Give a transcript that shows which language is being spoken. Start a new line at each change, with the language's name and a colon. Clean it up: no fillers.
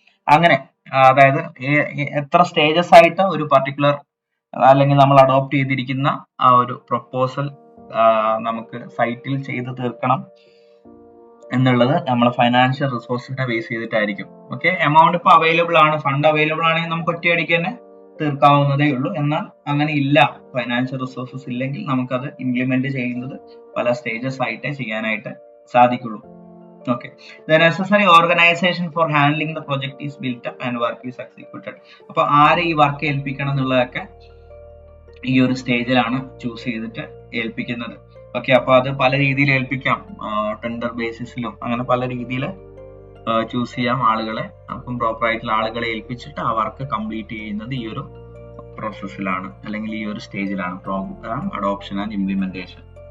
Malayalam: അങ്ങനെ അതായത് എത്ര സ്റ്റേജസ് ആയിട്ട് ഒരു പർട്ടിക്കുലർ അല്ലെങ്കിൽ നമ്മൾ അഡോപ്റ്റ് ചെയ്തിരിക്കുന്ന ആ ഒരു പ്രൊപ്പോസൽ നമുക്ക് സൈറ്റിൽ ചെയ്ത് തീർക്കണം എന്നുള്ളത് നമ്മൾ ഫൈനാൻഷ്യൽ റിസോഴ്സിനെ ബേസ് ചെയ്തിട്ടായിരിക്കും. ഓക്കെ, എമൗണ്ട് ഇപ്പോൾ അവൈലബിൾ ആണ്, ഫണ്ട് അവൈലബിൾ ആണെങ്കിൽ നമുക്ക് ഒറ്റയടിക്ക് തന്നെ തീർക്കാവുന്നതേ ഉള്ളൂ. എന്നാൽ അങ്ങനെ ഇല്ല, ഫൈനാൻഷ്യൽ റിസോഴ്സസ് ഇല്ലെങ്കിൽ നമുക്കത് ഇംപ്ലിമെന്റ് ചെയ്യുന്നത് പല സ്റ്റേജസ് ആയിട്ടേ ചെയ്യാനായിട്ട് സാധിക്കുള്ളൂ.
English: Okay, the necessary organization for handling the project is built up and work is executed.
Malayalam: അപ്പോൾ ആരെ ഈ വർക്ക് ഏൽപ്പിക്കണം എന്നുള്ളതൊക്കെ ഈ ഒരു സ്റ്റേജിലാണ് ചൂസ് ചെയ്തിട്ട് ഏൽപ്പിക്കുന്നത്. ഓക്കെ, അപ്പോൾ അത് പല രീതിയിൽ ഏൽപ്പിക്കാം, ടെൻഡർ ബേസിസിലും അങ്ങനെ പല രീതിയിൽ ചൂസ് ചെയ്യാം ആളുകളെ. അപ്പം പ്രോപ്പർ ആയിട്ടുള്ള ആളുകളെ ഏൽപ്പിച്ചിട്ട് ആ വർക്ക് കംപ്ലീറ്റ് ചെയ്യുന്നത് ഈ ഒരു പ്രോസസ്സിലാണ് അല്ലെങ്കിൽ ഈ ഒരു സ്റ്റേജിലാണ്,
English: Programme adoption and implementation.